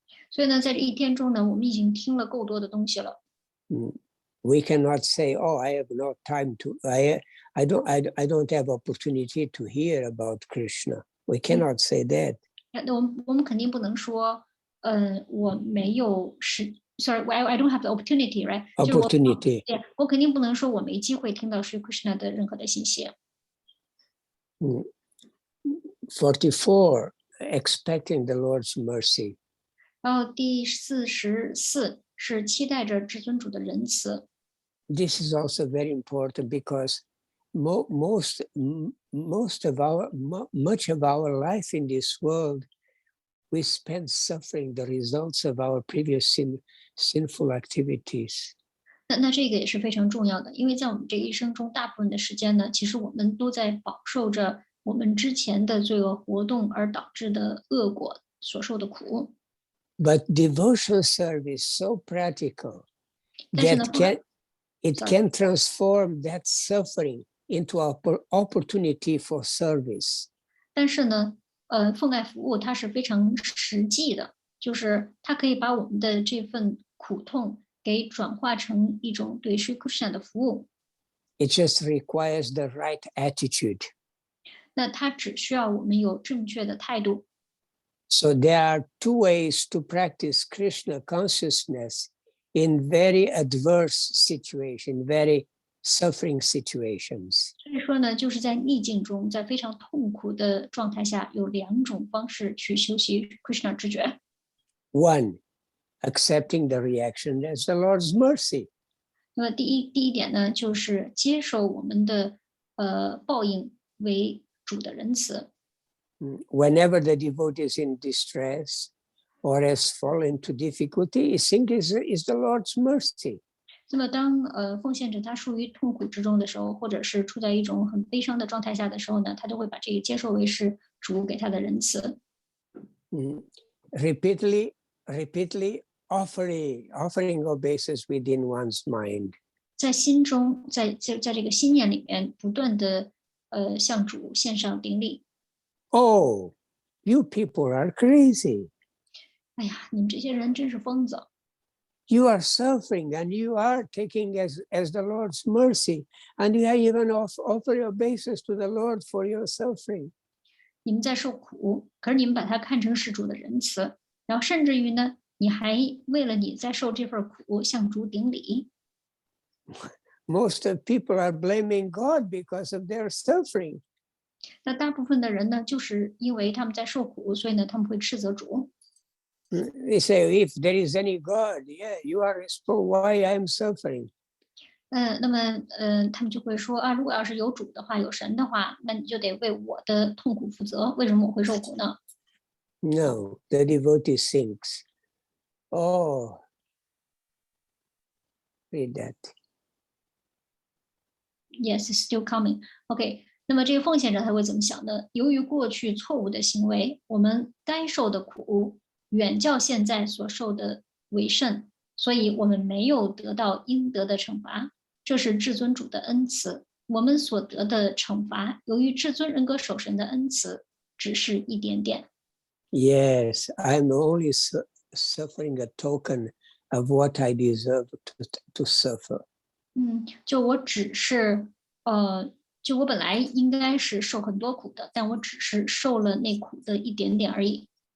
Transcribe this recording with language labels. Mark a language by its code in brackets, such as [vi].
[zh] 所以呢，在这一天中呢，我们已经听了够多的东西了。 [en] We cannot say, "Oh, I have no time to. I don't have opportunity to hear about Krishna." We cannot say that. [zh] 那我们肯定不能说，我没有 [en] Sorry, I don't have the opportunity, right? Opportunity. [zh] 我肯定不能说我没机会听到Sri Krishna 的任何的信息。 [en] 44, expecting the Lord's mercy. [zh] 然后第44是期待着至尊主的仁慈。 [en] This is also very important because much of our life in this world, we spend suffering the results of our previous sinful activities. [zh] 那这个也是非常重要的，因为在我们这一生中，大部分的时间呢，其实我们都在饱受着我们之前的罪恶活动而导致的恶果所受的苦。 [en] But devotional service so practical that it can transform that suffering into an opportunity for service. [zh] 但是呢，奉爱服务它是非常实际的，就是它可以把我们的这份苦痛给转化成一种对Sri Krishna的服务。 [en] It just requires the right attitude. [zh] 那它只需要我们有正确的态度。 [en] So there are 2 ways to practice Krishna consciousness in very adverse situations, very suffering situations. [zh] 所以说呢，就是在逆境中，在非常痛苦的状态下，有2种方式去修习 Krishna 知觉。 [en] One, accepting the reaction as the Lord's mercy. [zh] 那么第一点呢，就是接受我们的报应为主的仁慈。 [en] Whenever the devotee is in distress or has fallen into difficulty, he thinks is the Lord's mercy. [zh] 那么当奉献者他处于痛苦之中的时候，或者是处在一种很悲伤的状态下的时候呢，他就会把这个接受为是主给他的仁慈。 [en] Repeatedly offering obeisance within one's mind. [zh] 在心中，在这个心念里面，不断的向主献上顶礼。 [en] Oh, you people are crazy. [zh] 哎呀，你们这些人真是疯子。 [en] You are suffering and you are taking as the Lord's mercy, and you even offer obeisance to the Lord for your suffering. [zh] 你们在受苦，可是你们把它看成是主的仁慈，然后甚至于呢，你还为了你在受这份苦向主顶礼。 [en] Most of people are blaming God because of their suffering. [zh] 那大部分的人呢，就是因为他们在受苦，所以呢，他们会斥责主。 [en] They say, if there is any God, yeah, you are responsible. Why I am suffering? [zh] 那么他们就会说啊，如果要是有主的话，有神的话，那你就得为我的痛苦负责。为什么我会受苦呢？ [en] No, the devotee thinks, oh, read that. Yes, it's still coming. [zh] OK， 那么这个奉献者他会怎么想呢？由于过去错误的行为，我们该受的苦远较现在所受的为甚。所以我们没有得到应得的惩罚，这是至尊主的恩赐。我们所得的惩罚，由于至尊人格守神的恩赐，只是一点点。 [en] Yes, I'm only suffering a token of what I deserve to suffer. [zh] 就我只是就我本来应该是受很多苦的，但我只是受了那苦的一点点而已。